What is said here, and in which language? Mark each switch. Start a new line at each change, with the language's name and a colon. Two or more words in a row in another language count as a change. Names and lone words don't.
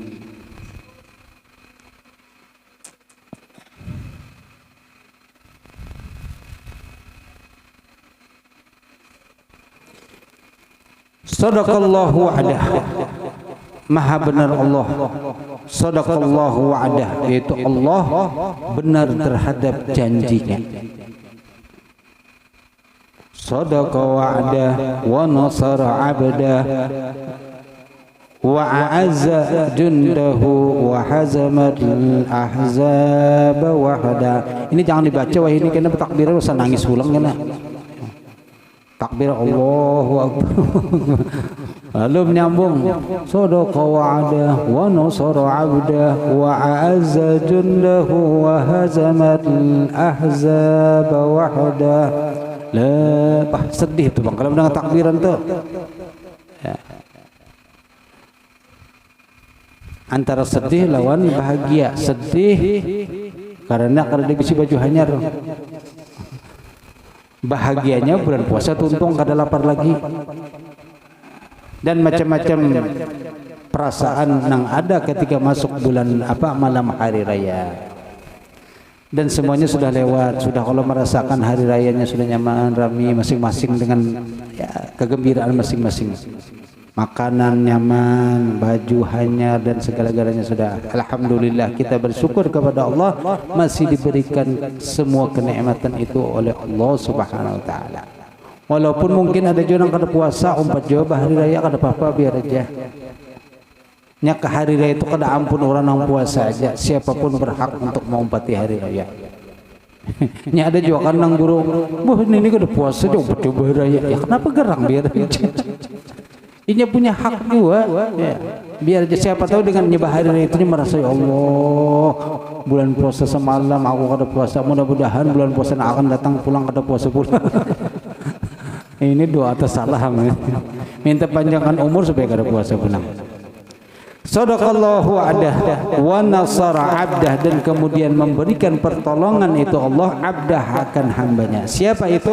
Arabic: صدق الله وعده.
Indonesian: Maha benar Allah.
Arabic: صدق الله وعده,
Indonesian: yaitu Allah benar terhadap janjinya.
Arabic: صدق وعده ونصر عبده وأعز جنده وهزم الأحزاب وحده.
Indonesian: Ini jangan dibaca wah ini karena takbirnya usah nangis ulang kan.
Arabic: تكبير الله أكبر.
Indonesian: Lalu menyambung
Arabic: صدق وعده ونصر عبده وأعز جنده وهزم الأحزاب وحده.
Indonesian: Lah, sedih tuh Bang kalau mendengar takbiran tuh. Ya.
Banjar: Antara sedih lawan bahagia. Sedih karena dia bisi baju hanyar. Bahagianya bulan puasa tuntung kada lapar lagi.
Indonesian: Dan macam-macam perasaan yang ada ketika masuk bulan malam hari raya. Dan semuanya sudah lewat, sudah kalau merasakan hari rayanya sudah nyaman, rami masing-masing dengan ya, kegembiraan masing-masing.
Banjar: Makanan nyaman, baju hanyar dan segala-galanya sudah.
Indonesian: Alhamdulillah kita bersyukur kepada Allah masih diberikan semua kenikmatan itu oleh Allah
Arabic: سبحانه وتعالى.
Banjar: Walaupun mungkin ada juga yang kada puasa umpat jawab hari raya kada apa-apa biar aja. Nya ke hari raya itu kada ampun orang yang puasa aja, siapapun berhak untuk mengumpati hari raya. Nya ada juga kan nang guru, "Wah, ini kada puasa coba hari raya." Ya kenapa gerang biar aja.
Indonesian: Ini punya hak juga ya. Biar aja siapa tahu dengan nyembah hari raya itu merasa ya Allah bulan puasa semalam aku kada puasa, mudah-mudahan bulan puasa yang akan datang pulang kada puasa pula.
Banjar: Ini doa atas salah minta panjangkan umur supaya kada puasa pulang.
Arabic: صدق الله وعده ونصر عبده,
Indonesian: dan kemudian memberikan pertolongan itu Allah abdah akan hambanya. Siapa itu?